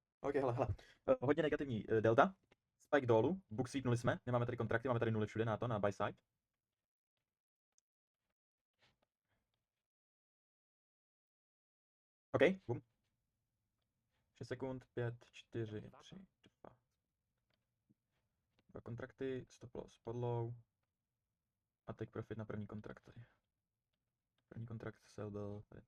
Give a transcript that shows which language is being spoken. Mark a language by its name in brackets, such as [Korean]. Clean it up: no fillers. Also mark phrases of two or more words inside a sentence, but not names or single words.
[Czech] OK, hele. Hodně negativní delta. Spike dolů, booksweepnuli jsme, nemáme tady kontrakty, máme tady nuly všude na to, na [English] buy side. [Czech] OK, boom. 6 sekund, 5, 4, 3, 2. Dva kontrakty, [English] stop loss, [Czech] podlow. A [English] take profit [Czech] na první kontrakt tady. První kontrakt sell byl tady.